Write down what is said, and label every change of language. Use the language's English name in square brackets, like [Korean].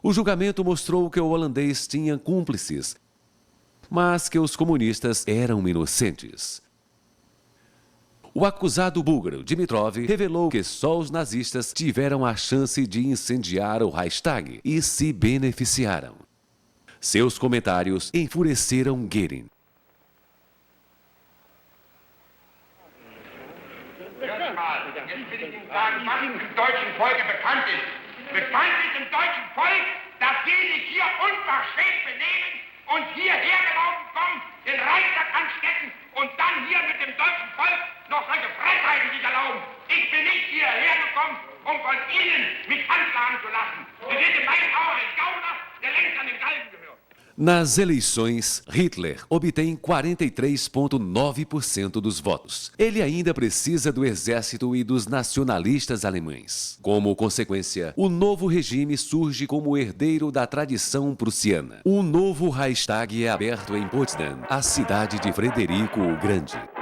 [Portuguese] O julgamento mostrou que o holandês tinha cúmplices, mas que os comunistas eram inocentes. O acusado búlgaro Dimitrov revelou que só os nazistas tiveram a chance de incendiar o Reichstag e se beneficiaram. Seus comentários enfureceram Goering. [German] Jetzt will ich Ihnen sagen, was im deutschen Volke bekannt ist. Bekannt ist im deutschen Volk, dass die sich hier unverschämt benehmen und hierher gelaufen kommen, den Reichstag anstecken und dann hier mit dem deutschen Volk noch solche Freiheiten sich erlauben. Ich bin nicht hierher gekommen, kommt, von Ihnen mich anklagen zu lassen. Sie sind in meinen Augen ein Gauner, der längst an den Galgen gehört. [Portuguese] Nas eleições, Hitler obtém 43,9% dos votos. Ele ainda precisa do exército e dos nacionalistas alemães. Como consequência, o novo regime surge como herdeiro da tradição prussiana. Um novo Reichstag é aberto em Potsdam, a cidade de Frederico o Grande.